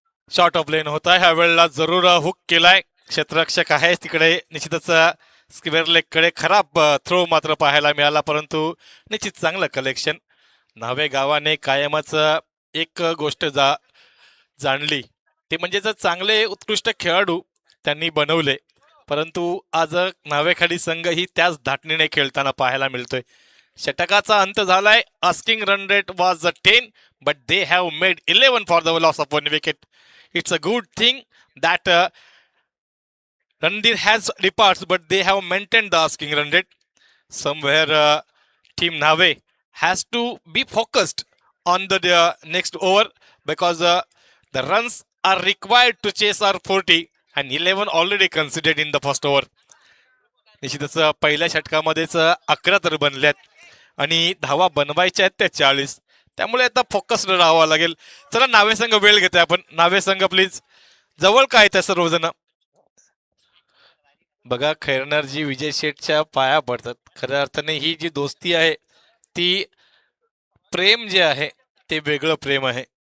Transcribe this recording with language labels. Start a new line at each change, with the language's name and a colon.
Marathi: Short of लेन होता ह्या वेळेला, जरूर हुक केलाय. क्षेत्ररक्षक आहे तिकडे, निश्चितच स्क्वेअर लेग कडे खराब थ्रो मात्र पाहायला मिळाला, परंतु निश्चित चांगलं कलेक्शन. न्हावे गावाने कायमच एक गोष्ट जाणली, ते म्हणजे चांगले उत्कृष्ट खेळाडू त्यांनी बनवले, परंतु आज न्हावेखाडी संघ ही त्याच धाटणीने खेळताना पाहायला मिळतोय. षटकाचा अंत झालाय.
English: Asking run rate was 10, but they have made 11 for the loss of 1 wicket. It's a good thing that Randir has departs, but they have maintained the asking run rate. Somewhere Team Nave has to be focused on the next over, because the runs are required to chase our 40, and 11 already conceded in the first over.
Marathi: निश्चितच पहिल्या षटकामध्येच 11 तर बनल्यात, आणि धावा बनवायच्या आहेत त्या 40. त्यामुळे आता फोकस्ड राहावं लागेल. चला, नावे संघ वेळ घेते आपण. नावे संघ प्लीज जवळ काय त्या सर्वजण. बघा, खैरनरजी विजय शेठच्या पाया पडतात. खऱ्या अर्थाने ही जी दोस्ती आहे, ती प्रेम जे आहे ते वेगळं प्रेम आहे.